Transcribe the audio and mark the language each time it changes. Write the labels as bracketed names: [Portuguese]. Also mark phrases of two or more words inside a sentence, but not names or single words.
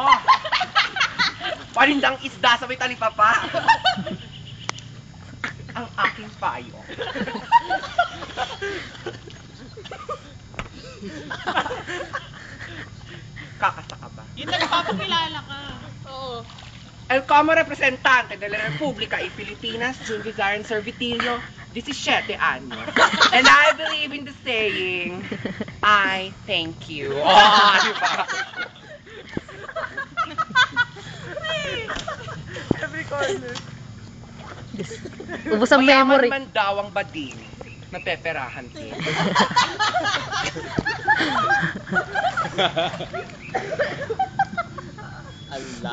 [Filipino] Panindang isda sa may talipapa. Ang aking payo. Kakasa ka ba? Yung nagpapakilala ka. Oo. [Spanish] El como representante de la República y Filipinas, Junvi Garen Servitilio, 17 años. [English] And I believe in the saying, I thank you. [Filipino] Oh, di ba? [English] Every corner. [Filipino] Ubus ang memory. Mayaman man daw ang bading, napeperahan din. Ala.